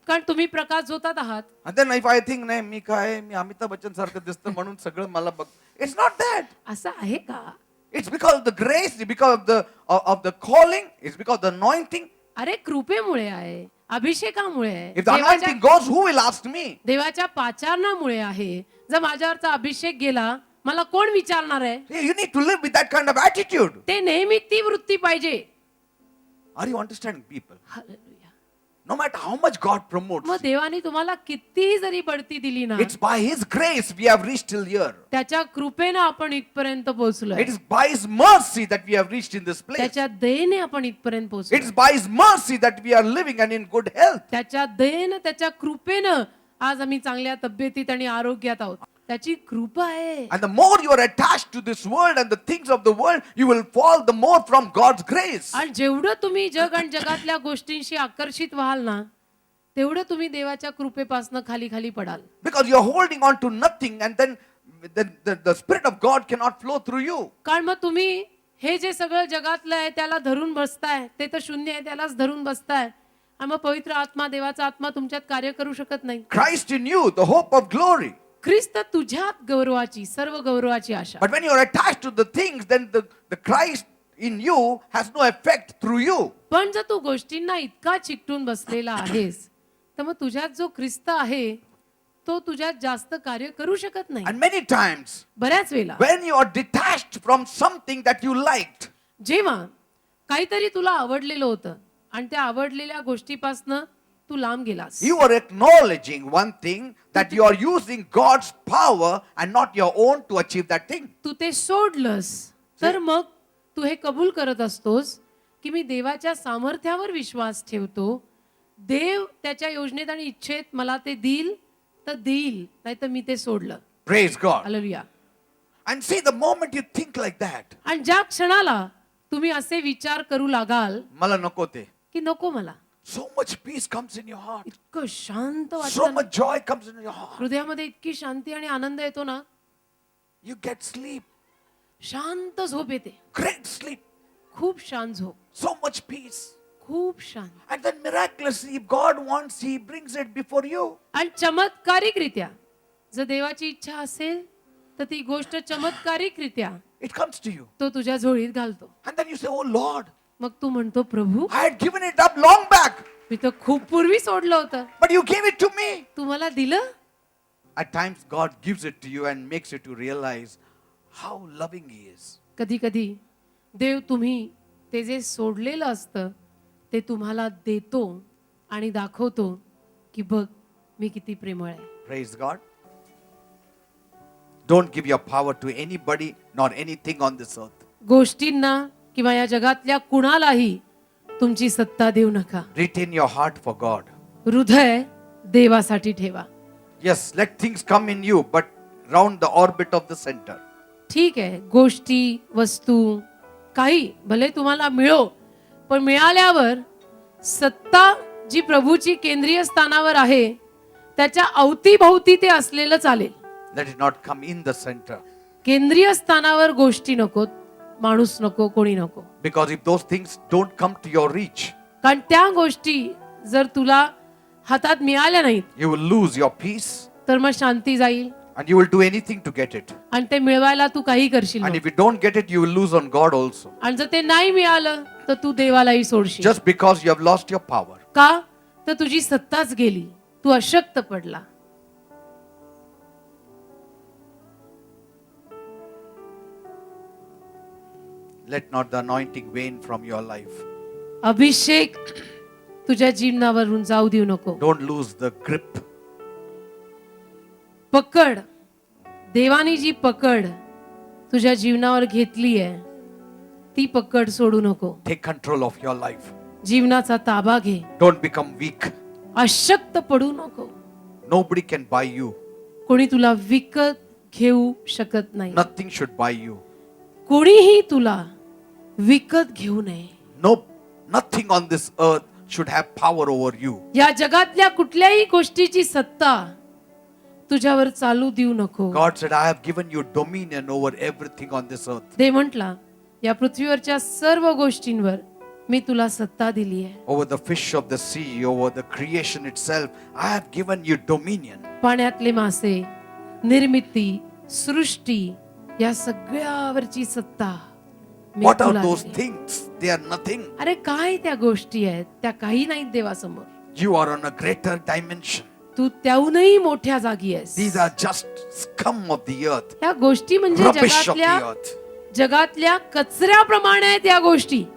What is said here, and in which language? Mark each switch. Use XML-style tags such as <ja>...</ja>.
<mr>कारण तुम्ही प्रकाश झोतात आहात.</mr> <en>And then if I think,</en> <mr>नाही मी काय, मी अमिताभ बच्चन सारखं दिसतं म्हणून सगळं मला बघ.</mr> <en>It's not that.</en> <mr>असं आहे का?</mr> <en>It's because of the grace, it's because of the calling, it's because of the anointing.</en> <mr>अरे कृपेमुळे आहे, अभिषेकामुळे आहे.</mr> <en>If the anointing goes, who will ask me?</en> <mr>देवाच्या पाचारणामुळे आहे. जर माझ्यावरचा अभिषेक गेला, मला कोण विचारणार आहे?</mr> <en>You need to live with that kind of attitude.</en> <mr>ते नेहमी ती वृत्ती पाहिजे.</mr> <en>Are you understanding, people?</en> <mr>Hallelujah.</mr> <en>No matter how much God promotes,</en> <mr>मग देवाने तुम्हाला कितीही जरी बढती दिली ना,</mr> <en>it's by His grace we have reached till here.</en> <mr>त्याच्या कृपेनं आपण इथपर्यंत पोहोचलोय.</mr> <en>It is by His mercy that we have reached in this place.</en> <mr>त्याच्या दयेने आपण इथपर्यंत</mr> <en>It</en> <mr>पोहोचलो.</mr> <en>is by His mercy that we are living and in good health.</en> <mr>त्याच्या दयेनं, त्याच्या कृपेनं आज आम्ही चांगल्या तब्येतीत आणि आरोग्यात आहोत. त्याची कृपा आहे.</mr> <en>And the more you are attached to this world and the things of the world, you will fall the more from God's grace.</en> <mr>आणि जेवढं तुम्ही जग आणि जगातल्या गोष्टींशी आकर्षित व्हाल ना, तेवढं तुम्ही देवाच्या कृपेपासून खाली खाली पडाल.</mr> <en>Because you are holding on to nothing and then the Spirit of God cannot flow through you.</en> <mr>कारण मग तुम्ही हे जे सगळं जगातलं आहे त्याला धरून बसताय, ते तर शून्य आहे त्यालाच धरून बसताय. आणि मग पवित्र आत्मा, देवाचा आत्मा तुमच्यात कार्य करू शकत नाही.</mr> <en>Christ in you, the hope of glory.</en> <mr>ख्रिस्त तुझ्यात गौरवाची, सर्व गौरवाची आशा.</mr> <en>But when you are attached to the things, then the Christ in you has no effect through you.</en> <mr>पण जर तू गोष्टींना इतका चिकटून बसलेला आहेस, तर मग तुझ्यात जो ख्रिस्त आहे तो तुझ्यात जास्त कार्य करू शकत नाही.</mr> <en>And many times,</en> <mr>बऱ्याच वेळा</mr> <en>when you are detached from something that you liked,</en> <mr>जेव्हा काहीतरी तुला आवडलेलं होतं आणि त्या आवडलेल्या गोष्टीपासनं तू लांब गेलास,</mr> <en>you are acknowledging one thing, that you are using God's power and not your own to achieve that thing.</en> <mr>तू ते सोडलंस, तर मग तू हे कबूल करत असतोस की मी देवाच्या सामर्थ्यावर विश्वास ठेवतो. देव त्याच्या योजनेत आणि इच्छेत मला ते देईल तर देईल, नाही तर मी ते सोडलं.</mr> <en>Praise God.</en> <mr>Hallelujah.</mr> <en>And see, the moment you think like that,</en> <mr>आणि ज्या क्षणाला तुम्ही असे विचार करू लागाल मला नको ते, की नको मला,</mr> <en>so much peace comes in your heart.</en> <mr>इतकं शांत</mr> <en>So</en> <mr>वाटतं,</mr> <en>much joy comes in your heart.</en> <mr>हृदयामध्ये इतकी शांती आणि आनंद येतो ना,</mr> <en>You get sleep,</en> <mr>शांत झोप येते,</mr> <en>great sleep,</en> <mr>खूप शांत झोप,</mr> <en>so much peace.</en> <mr>खूप शांत.</mr> <en>And then miraculously, if God wants, He brings it before you.</en> <mr>आणि चमत्कारिकरित्या जर देवाची इच्छा असेल तर ती गोष्ट चमत्कारिकरित्या</mr> <en>It comes to you.</en> <mr>तो तुझ्या झोळीत घालतो.</mr> <en>And then you say, oh Lord,</en> <mr>मग तू म्हणतो, प्रभू</mr> <en>I had given it up long back,</en> <mr>मी तर खूप पूर्वी सोडलं होतं,</mr> <en>but you gave it to me.</en> <mr>तू मला दिलं.</mr> <en>At times, God gives it to you and makes you to realize how loving He is.</en> <mr>कधी कधी देव तुम्ही ते जे सोडलेलं असतं ते तुम्हाला देतो आणि दाखवतो की बघ मी किती प्रेमळ आहे.</mr> <en>Praise God. Don't give your power to anybody nor anything on this earth.</en> <mr>गोष्टींना किंवा या जगातल्या कुणालाही तुमची सत्ता देऊ नका.</mr> <en>Retain your heart for God.</en> <mr>हृदय देवासाठी ठेवा.</mr> <en>Yes, let things come in you, but round the orbit of the center.</en> <mr>ठीक आहे, गोष्टी, वस्तू, काही भले तुम्हाला मिळो, पण मिळाल्यावर सत्ता जी प्रभूची केंद्रीय स्थानावर आहे त्याच्या अवतीभोवती ते असलेलं चालेल.</mr> <en>Let it not come in the center.</en> <mr>केंद्रीय स्थानावर गोष्टी नकोत, माणूस नको, कोणी नको.</mr> <en>Because if those things don't come to your reach,</en> <mr>कारण त्या गोष्टी जर तुला हातात मिळाल्या नाहीत</mr> <en>you will lose your peace</en> <mr>तर मग शांती जाईल</mr> <en>and you will do anything to get it.</en> <mr>आणि ते मिळवायला तू काही करशील.</mr> <en>And if you don't get it, you will lose on God also.</en> <mr>आणि जर ते नाही मिळालं तर तू देवालाही सोडशील.</mr> <en>Just because you have lost your power.</en> <mr>का तर तुझी सत्ताच गेली. तू अशक्त पडला.</mr> <en>Let not the anointing wane from your life.</en> <mr>अभिषेक तुझ्या जीवनावरून जाऊ देऊ नको.</mr> <en>Don't lose the grip.</en> <mr>पकड, देवानी जी पकड तुझ्या जीवनावर घेतली आहे ती पकड सोडू नको.</mr> <en>Take control of your life.</en> <mr>जीवनाचा ताबा घे.</mr> <en>Don't become weak.</en> <mr>अशक्त पडू नको.</mr> <en>Nobody can buy you.</en> <mr>कोणी तुला विकत घेऊ शकत नाही.</mr> <en>Nothing should buy you.</en> <mr>कोणीही तुला विकत घेऊ नये.</mr> <en>No, nothing on this earth should have power over you.</en> <mr>या जगातल्या कुठल्याही गोष्टीची सत्ता तुझ्यावर चालू देऊ नको.</mr> <en>God said, I have given you dominion over everything on this earth.</en> <mr>ते म्हटला या पृथ्वीवरच्या सर्व गोष्टींवर मी तुला सत्ता दिली आहे.</mr> <en>Over the fish of the sea, over the creation itself, I have given you dominion.</en> <mr>पाण्यातले मासे, निर्मिती, सृष्टी या सगळ्यावरची सत्ता मी</mr> <en>What are</en> <mr>तुला</mr> <en>those</en> <mr>दिली.</mr> <en>things? They are nothing.</en> <mr>अरे काय त्या गोष्टी आहेत, त्या काही नाहीत देवासमोर.</mr> <en>You are on a greater dimension.</en> <mr>तू त्याहूनही मोठ्या जागी आहेस.</mr> <en>These are just scum of the earth,</en> <mr>त्या गोष्टी म्हणजे</mr> <en>rubbish of the earth.</en> <mr>जगातल्या कचऱ्याप्रमाणे आहेत या गोष्टी.</mr>